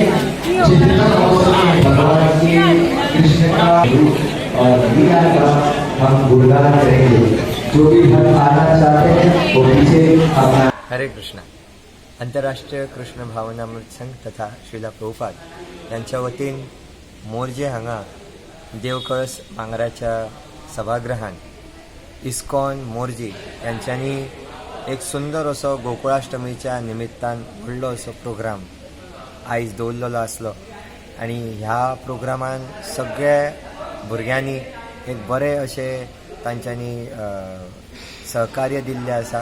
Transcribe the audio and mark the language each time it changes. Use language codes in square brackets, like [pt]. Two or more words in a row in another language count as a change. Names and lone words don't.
[hi] जितना भगवान के कृष्ण का रूप और लीला का हम गुणगान करेंगे। जो भी भक्त आना चाहते हैं वो पीछे अपना। हरे कृष्णा। [kok] आंतरराष्ट्रीय कृष्ण भावनामृत संघ तथा श्रीला प्रभुपाद यांच्या वतीन मोरजे हांगा देवकळस मांगराच्या सभागृहान इस्कॉन मोरजी यांच्यांनी एक सुंदर असो गोकुळाष्टमीच्या निमित्तान व्हडलो असो प्रोग्राम आयज दवरलेलो आसलो आणि ह्या प्रोग्रामान सगळ्या भुरग्यांनी एक बरे अशे तांच्यांनी सहकार्य दिल्लें आसा.